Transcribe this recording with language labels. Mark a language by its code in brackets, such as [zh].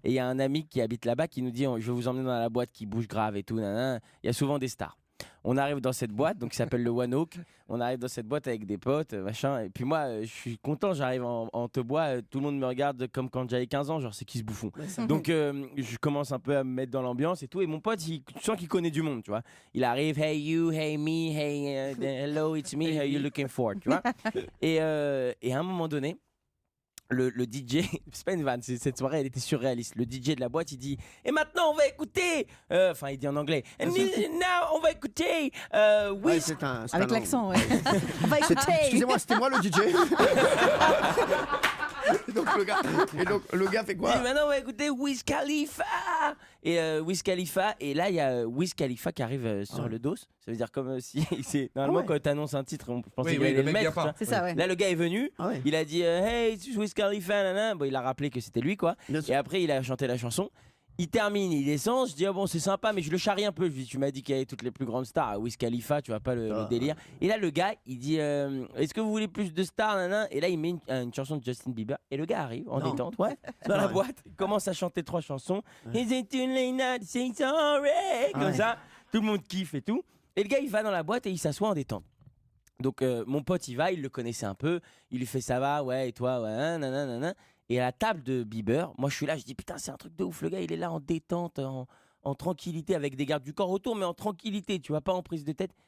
[fr] Et il y a un ami qui habite là-bas qui nous dit je vais vous emmener dans la boîte qui bouge grave et tout. Nanana. Il y a souvent des stars. On arrive dans cette boîte, donc qui s'appelle le One Oak. On arrive dans cette boîte avec des potes, machin. Et puis moi, je suis content. J'arrive en te bois. Tout le monde me regarde comme quand j'avais 15 ans. Genre, c'est qui ce bouffon? Donc, je commence un peu à me mettre dans l'ambiance et tout. Et mon pote, tu sens qu'il connaît du monde, tu vois. Il arrive, [en] hey you, hey me, hey hello, it's me, how you looking for, [fr] tu vois. Et à un moment donné, le DJ, c'est pas une vanne, cette soirée elle était surréaliste. Le DJ de la boîte il dit et maintenant on va écouter, enfin il dit en anglais, [en] and now [fr] on va écouter Ouais, Wiz. un- Avec l'accent, ouais. On va C'est- écouter. Excusez-moi, c'était moi le DJ. et donc le gars fait quoi? Et maintenant on va écouter Wiz Khalifa. Et Wiz Khalifa, et là il y a Wiz Khalifa qui arrive sur le dos. Ça veut dire comme si c'est normalement quand tu annonces un titre, on pensait qu'il allait le mettre. Tu vois. C'est ça, ouais. Là le gars est venu, Ah ouais. il a dit [en] hey it's [fr] Wiz Khalifa, nanana. Bon, il a rappelé que c'était lui quoi. Bien sûr. Et après il a chanté la chanson. Il termine, il descend, je dis bon c'est sympa mais je le charrie un peu. Je lui dis tu m'as dit qu'il y avait toutes les plus grandes stars, Wiz Khalifa, tu vois pas le délire. Et là le gars il dit est-ce que vous voulez plus de stars nanana. Et là il met une chanson de Justin Bieber et le gars arrive en détente, ouais, dans la boîte, il commence à chanter 3 chansons. [en] Is it too late now to say sorry? [fr] Comme ça, tout le monde kiffe et tout. Et le gars il va dans la boîte et il s'assoit en détente. Donc mon pote il va, il le connaissait un peu, il lui fait ça va, ouais et toi, ouais, nanana. Et à la table de Bieber, moi je suis là, je dis putain c'est un truc de ouf, le gars il est là en détente, en tranquillité avec des gardes du corps autour, mais en tranquillité, tu vois, pas en prise de tête.